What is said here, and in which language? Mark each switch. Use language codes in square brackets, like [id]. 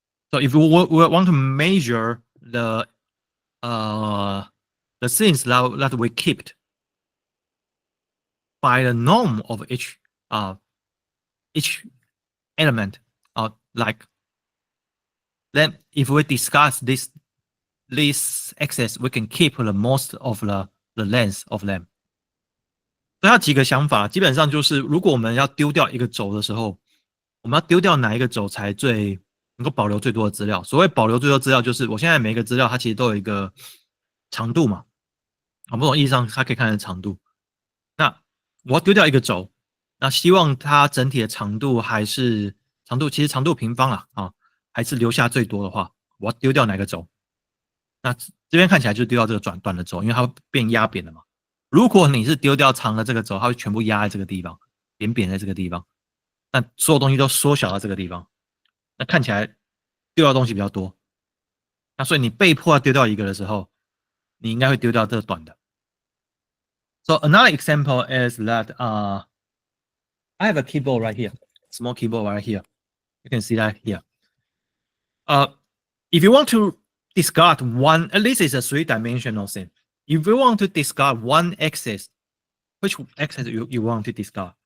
[en] So if we want to measure the things that we kept by the norm of each element, like then if we discuss this axis, we can keep the most of the length of them. [zh] 所以它几个想法，基本上就是如果我们要丢掉一个轴的时候，我们要丢掉哪一个轴才最能够保留最多的资料？所谓保留最多资料，就是我现在每一个资料它其实都有一个长度嘛，某种意义上它可以看成长度。那我要丢掉一个轴，那希望它整体的长度还是长度，其实长度平方还是留下最多的话，我要丢掉哪个轴？那这边看起来就丢掉这个短的轴，因为它会变压扁了嘛。如果你是丢掉长的这个轴，它会全部压在这个地方，扁在这个地方，那所有东西都缩小到这个地方。那看起来丢掉的东西比较多。那所以你被迫要丢掉一个的时候，你应该会丢掉这个短的。 [en] So another example is that I have a keyboard right here, small keyboard right here. You can see that here. If you want to discard one, at least it's a three-dimensional thing. If you want to discard one axis, which axis you want to discard?